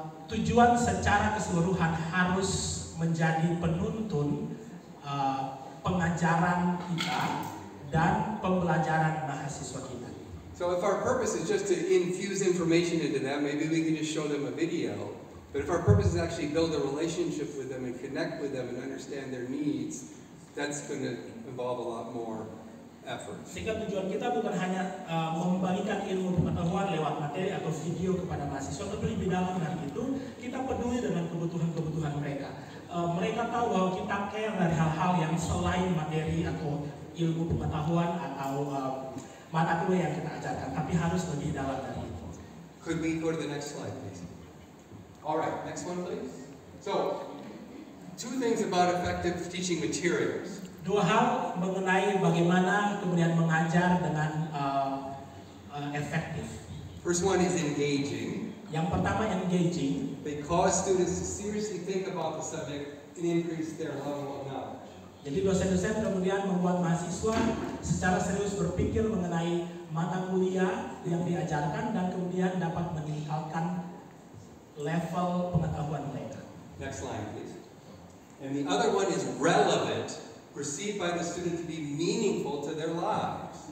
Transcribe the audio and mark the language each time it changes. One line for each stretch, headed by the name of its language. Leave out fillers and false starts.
Indonesian: tujuan secara keseluruhan harus menjadi penuntun pengajaran kita dan pembelajaran mahasiswa kita.
English: So if our purpose is just to infuse information into them, maybe we can just show them a video. But if our purpose is actually build a relationship with them and connect with them and understand their needs, that's going to involve a lot more effort.
Indonesian: Sehingga tujuan kita bukan hanya membagikan ilmu pengetahuan lewat materi atau video kepada mahasiswa, tapi lebih dalam dari itu kita peduli dengan kebutuhan-kebutuhan mereka. Mereka tahu bahwa kita care dari hal-hal yang selain materi atau ilmu pengetahuan atau mata kuliah yang kita ajarkan, tapi harus lebih dalam dari itu.
English: Could we go to the next slide, please? All right, next one, please. So, two things about effective teaching materials.
Indonesian: Dua hal mengenai bagaimana kemudian mengajar dengan efektif.
English: First one is engaging.
Indonesian: Yang pertama engaging.
English: They cause students to seriously think about the subject and increase their level of knowledge.
Indonesian: Jadi dosen-dosen kemudian membuat mahasiswa secara serius berpikir mengenai mata kuliah yang diajarkan dan kemudian dapat meningkatkan level pengetahuan mereka.
English: Next slide, please. And the other one is relevant, perceived by the student to be meaningful to their lives.